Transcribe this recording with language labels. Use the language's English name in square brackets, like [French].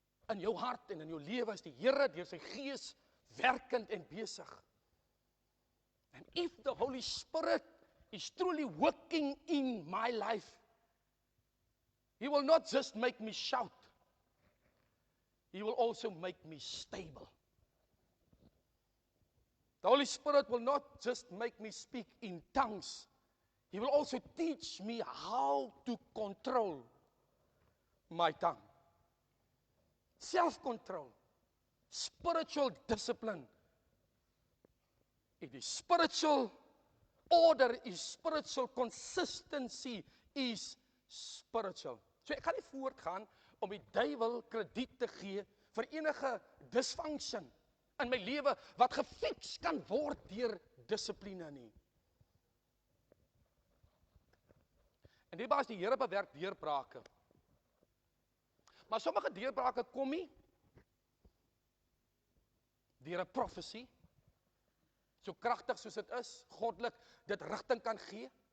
[Afrikaans] In jou hart en in jou lewe is die Here deur sy Gees werkend en besig. [English] And if the Holy Spirit is truly working in my life, He will not just make me shout, He will also make me stable. The Holy Spirit will not just make me speak in tongues, He will also teach me how to control my tongue. Self-control, spiritual discipline. It is spiritual order, is spiritual consistency, is spiritual. [Afrikaans] So ek gaan nie voortgaan om die duiwel krediet te gee vir enige dysfunction in my lewe wat gefiks kan word deur dissipline nie. En die baas die Here bewerk deurbrake. Maar sommige deurbrake kom nie deur 'n prophecy, so kragtig soos dit is, goddelik dit rigting kan gee.